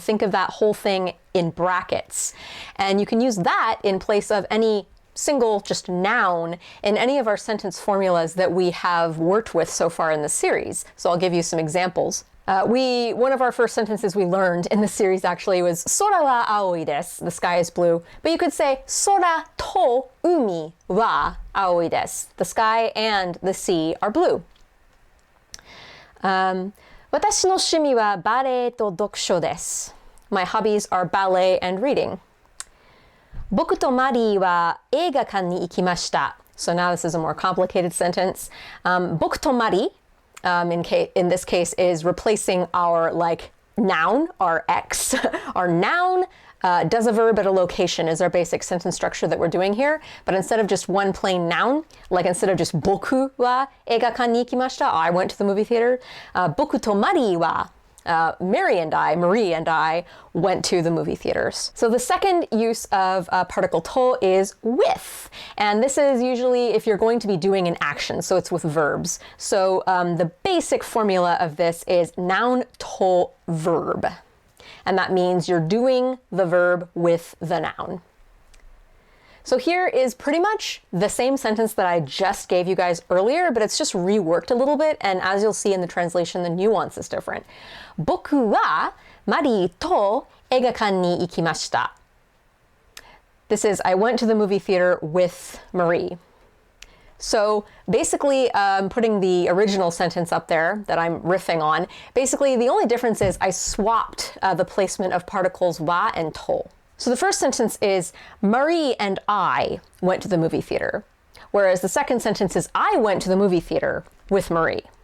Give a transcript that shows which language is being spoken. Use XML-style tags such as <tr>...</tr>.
<en>Think of that whole thing in brackets. And you can use that in place of any single just noun in any of our sentence formulas that we have worked with so far in the series. So I'll give you some examples. One of our first sentences we learned in the series actually was</en> <ja>Sora wa aoi desu,</ja> <en>the sky is blue. But you could say</en> <ja>Sora to umi wa aoi desu,</ja> <en>the sky and the sea are blue.</en> <ja>私の趣味はバレエと読書です.</ja> <en>My hobbies are ballet and reading.</en> <ja>僕とマリーは映画館に行きました.</ja> <en>So now this is a more complicated sentence.</en> <ja>僕とマリー,</ja> <en>in this case, is replacing our noun, our X. Our noun does a verb at a location is our basic sentence structure that we're doing here. But instead of just one plain noun, like instead of just</en> <ja>僕は映画館に行きました,</ja> <en>I went to the movie theater,</en> <ja>僕とマリーは</ja> <en>Marie and I went to the movie theaters. So the second use of particle to is with. And this is usually if you're going to be doing an action, so it's with verbs. So the basic formula of this is noun to verb. And that means you're doing the verb with the noun. So here is pretty much the same sentence that I just gave you guys earlier, but it's just reworked a little bit, and as you'll see in the translation, the nuance is different.</en> <ja>僕はマリーと映画館に行きました.</ja> <en>This is, I went to the movie theater with Marie. So basically, putting the original sentence up there that I'm riffing on, basically the only difference is I swapped the placement of particles wa and to. So the first sentence is, Marie and I went to the movie theater, whereas the second sentence is, I went to the movie theater with Marie.</en>